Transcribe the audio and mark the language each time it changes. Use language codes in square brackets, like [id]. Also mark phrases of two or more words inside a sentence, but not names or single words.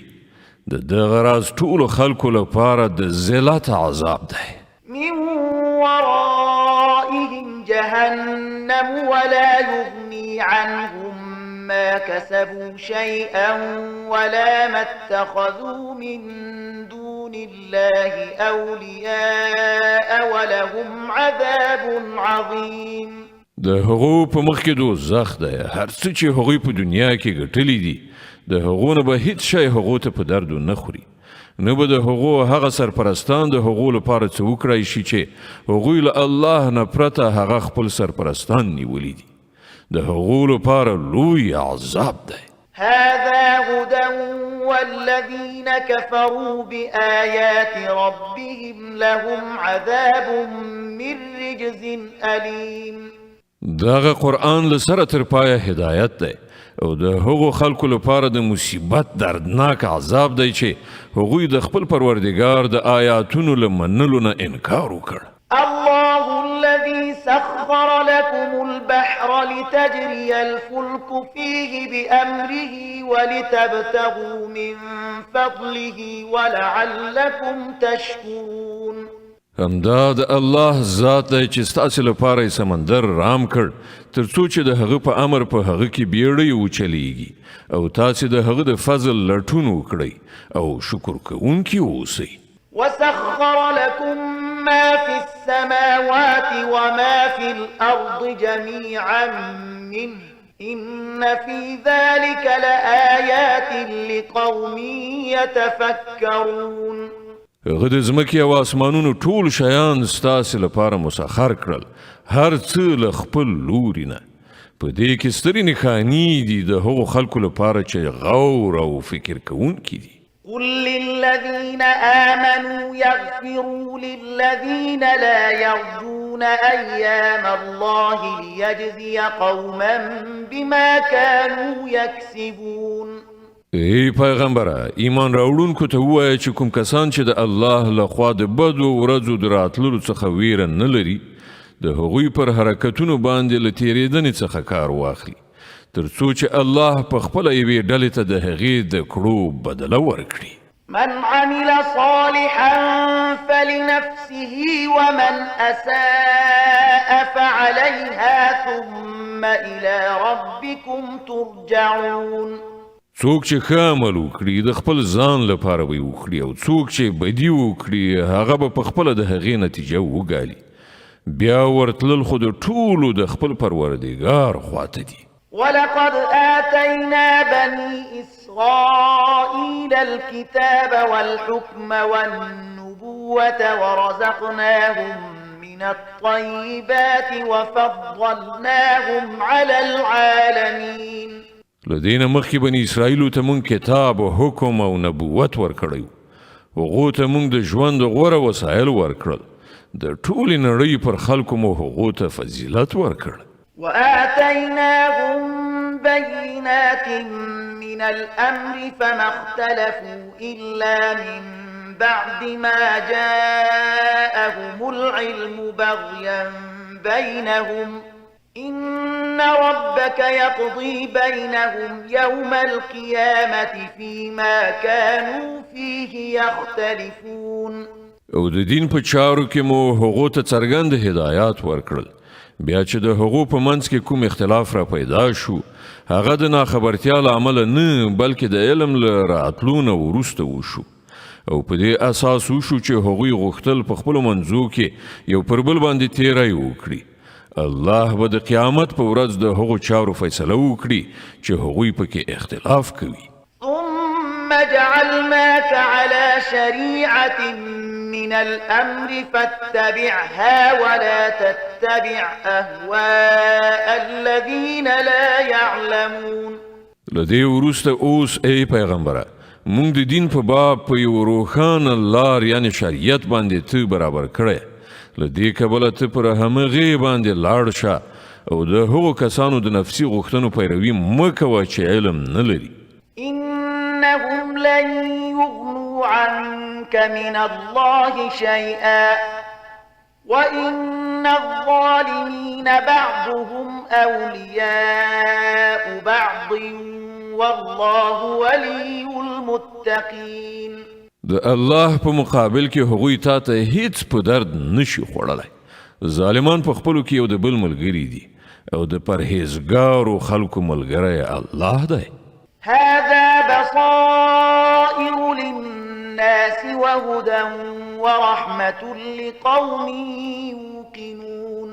[ps] د دغه راز ټولو خلکو لپاره د ذلت عذاب دی. [ar] من ورائهم جهنم ولا يغني عنهم ما كسبوا شيئا ولا ما اتخذوا من دون الله أولياء ولهم عذاب عظيم. [ps] د هغو په مخ کې دوزخ دی. هر څه چې هغوی په دنیا کې ګټلی دي د هغو نه به هیڅ شی هغو ته په درد نه خوري. نه به د هغو هغه سرپرستان د هغو لپاره څه وکړی شي چې هغوی له الله نه پرته هغه خپل سرپرستان نیولی دي. د هغو لپاره لوی عذاب دی. [ar] هذا هدى والذين كفروا بآيات ربهم لهم عذاب من رجز أليم. [ps] دغه قرآن لسره تر پایه هدایت دی او د هغو خلکو لپاره د مصیبت دردناک عذاب دی چې هغوی د خپل پروردګار د آیاتونو له منلو نه انکار وکړ. [ar] الله الذي سخر لكم البحر لتجري الفلك فيه بأمره ولتبتغوا من فضله ولعلكم تشكرون. [ps] همدا د الله ذات دی چې ستاسې لپاره یې سمندر رام کړ تر څو چې د هغه په امر په هغه کې بیړۍ وچلیږي او تاسې د هغه د فضل لټون وکړئ او شکر کوونکي اوسئ. [ar] وسخر لكم ما في السماوات وما في الأرض جميعا منه إن في ذلك لآيات لقوم يتفكرون. [ps] هغه د ځمکې او اسمانونو ټول شیان ستاسې لپاره مسخر کړل هر څه له خپل لوري نه. په دې کې سترې نښانې دي د هغو خلکو لپاره چې غور او فکر کوونکي دي. [ar] قل للذين آمنوا يغفروا للذين لا يرجون أيام الله ليجزي قوما بما كانوا يكسبون. [ps] ای پیغمبره ایمان راوړونکو ته ووایه چې کوم کسان چې د الله لخوا د بدو ورځو د راتللو څخه ویره نه لري د هغوی پر حرکتونو باندې له تېرېدنې څخه کار واخلي تر څو چې الله په خپله یوې ډلې ته د هغې د کړو بدله ورکړي. [ar] من عمل صالحا فلنفسه ومن أساء فعليها ثم إلى ربكم ترجعون. [ps] څوک چې ښه عمل وکړي د خپل ځان لپاره به یې وکړي او څوک چې بدي وکړي هغه به په خپله د هغې نتیجه وګالي. بیا ورتلل خو د ټولو د خپل پروردګار خواته دي. [ar] ولقد آتينا بني إسرائيل الكتاب والحكم والنبوة ورزقناهم من الطيبات وفضلناهم على العالمين. [ps] لدین مخکې بني اسرائیلو ته مونږ کتاب او حکم او نبوت ورکړی هغو ته مونږ د ژوند غوره وسایل ورکړل د ټولې نړۍ پر خلکو مو هغو ته فضیلت ورکړ. [ar] وآتيناهم بينات من الأمر فما اختلفوا إلا من بعد ما جاءهم العلم بغيا بينهم إن ربك يقضي بينهم يوم القيامة فيما كانوا فيه يختلفون. [ps] او د دین په چارو کې مو هغو ته څرګند هدایات ورکړل بیا چې د هغو په منځ کې کوم اختلاف را پیدا شو هغه د ناخبرتیا له امله نه بلکې د علم له راتلو نه وروسته وشو او په دې اساس وشو چې هغوی غوښتل په خپلو منځو کې یو پر بل باندې تیری وکړي. الله به د قیامت په ورځ د هغو چارو فیصله وکړي چې هغوی پکې اختلاف کوي. [ar] ثم جعلناك على شريعة من الأمر فاتبعها ولا تتبع أهواء الذين لا يعلمون. [ps] لدې وروسته اوس ای پیغمبره مونږ د دین په باب په یو روښانه لار یعنی شریعت باندې ته برابر کړی لدې کبله ته پر همغې باندې لاړ شه او د هغو کسانو د نفسي غوښتنو پیروي مه کوه چې علم نه لري. [ar] إنهم لن يغنوا عنك من الله شيئا وإن الظالمين بعضهم أولياء بعض والله ولي المتقين. [ps] د الله په مقابل کې هغوی تا ته هیڅ په درد نشي خوړلی. ظالمان په خپلو کې یو د بل ملګري دي او د پرهیزګارو خلکو ملګری الله دی. [ar] هذا بصائر للناس وهدى ورحمة لقوم يوقنون.